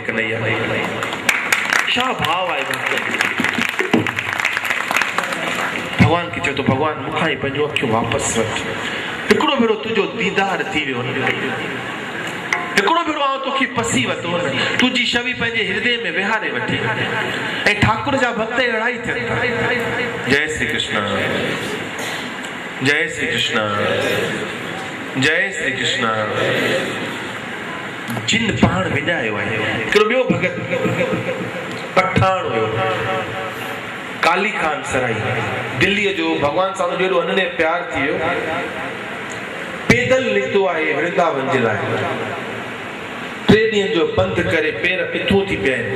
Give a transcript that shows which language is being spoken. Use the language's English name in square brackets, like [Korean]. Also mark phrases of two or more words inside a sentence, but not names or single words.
[Sindhi] कन्हैया छा भाव आहे भॻवान खे। चए थो भॻवान मूंखां ई पंहिंजूं अखियूं वापसि वठ। हिकिड़ो भेरो तुंहिंजो दीदार थी वियो, हिकिड़ो भेरो आउं तोखे पसी वरितो, तुंहिंजी छवि पंहिंजे हृदय में विहारे वठी ऐं ठाकुर जा भक्त अहिड़ा ई थियनि। जय श्री कृष्ण, जय श्री कृष्ण, जय श्री कृष्ण। जिन पाण विञायो आहे। हिकिड़ो ॿियो भगत पठान हुयो, काली खान सराई, दिल्लीअ जो, भॻवान सां हुनजो एॾो अनन्य प्यार थी वियो, पैदल निकितो आहे वृंदावन जे लाइ। 3 ॾींहंनि जो पंध करे पेर पिथूं थी पिया आहिनि।